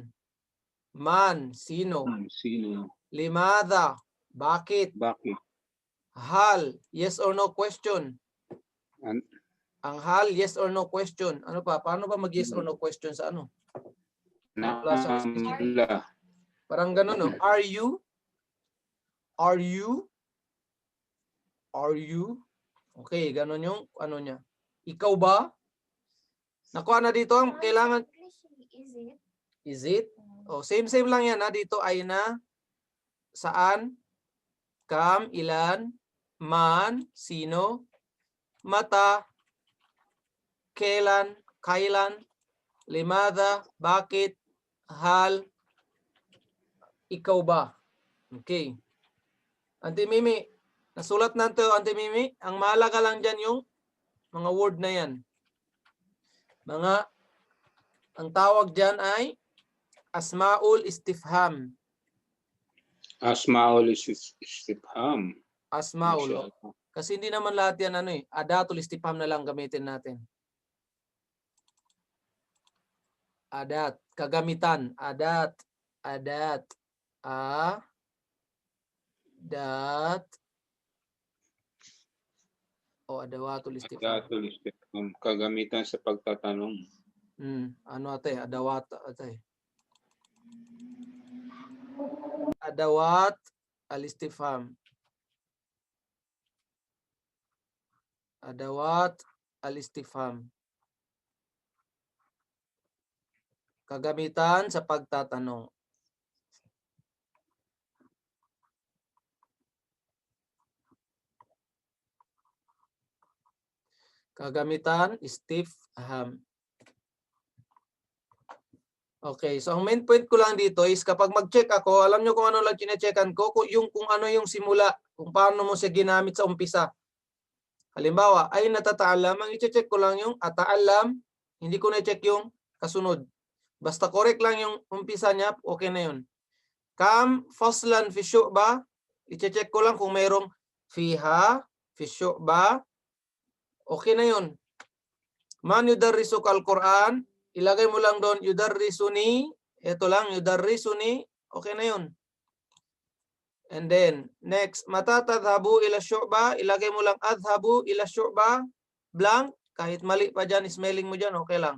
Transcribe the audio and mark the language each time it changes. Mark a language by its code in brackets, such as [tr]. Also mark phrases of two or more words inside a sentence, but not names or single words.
[tl] Man, sino? Limadha, bakit? [en] Hal, yes or no question. [tl] Ang hal, [en] yes or no question. [tl] Ano pa? Paano ba mag- [en] yes or no question [tl] sa ano? Parang ganun, [en] no? Are you? Are you? Are you? [tl] Okay, ganun yung ano niya. Ikaw ba? Nakuha na dito ang kailangan. [en] Is it? Is it? [tl] Oh, same lang yan ha. Dito aina, saan, kam, ilan, man, sino, mata, kailan, limada, bakit, hal, ikaw ba? Okay. Auntie Mimi, nasulat na ito, Auntie Mimi. Ang mahalaga lang dyan yung mga word na yan. Ang tawag dyan ay [ar] أسماء الاستفهام. أسماء الاستفهام. Asmaul. [tl] Kasi hindi naman lahat yan [ar] أداة الاستفهام [tl] na lang gamitin natin. [ar] Adat, kagamitan, adat, adat, o أدوات الاستفهام. أداة الاستفهام, [tl] kagamitan sa pagtatanong. Ano ate? [ar] Adawat ate. أدوات الاستفهام. أدوات الاستفهام. [tl] Kagamitan sa pagtatanong. Kagamitan istifham. Okay, so ang [en] main point [tl] ko lang dito is kapag mag-check ako, alam nyo kung ano lang chine-checkan ko, kung ano yung simula, kung paano mo siya ginamit sa umpisa. Halimbawa, ay natataalam, ang i-check ko lang yung ataalam, hindi ko na-check yung kasunod. Basta correct lang yung umpisa niya, okay na yun. [ar] كم فصلا في الشعبة, [tl] i-check ko lang kung mayroong fiha, [ar] في الشعبة, [tl] okay na yun. [ar] من يدرسك القرآن, [tl] ilagay mo lang doon, yudarrisuni, ito lang, yudarrisuni, okay na yun. [en] And then, [tl] next, [ar] متى تذهب إلى الشعبة, [tl] ilagay mo lang [ar] أذهب إلى الشعبة, [tl] blank, kahit mali pa dyan, smelling mo dyan, okay lang.